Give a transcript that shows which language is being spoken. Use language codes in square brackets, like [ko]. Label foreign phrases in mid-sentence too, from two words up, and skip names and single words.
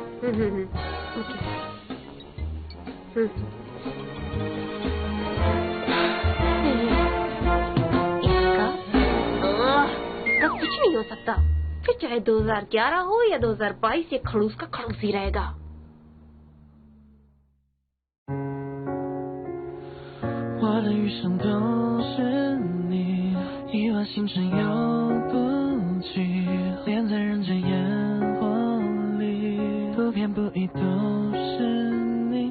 [hi] इसका कुछ नहीं हो सकता। फिर चाहे 2011 हो या 2022, ये खड़ूस का खड़ूस ही रहेगा। [zh] 星辰又不济，连在人间烟火里，不偏不倚都是你。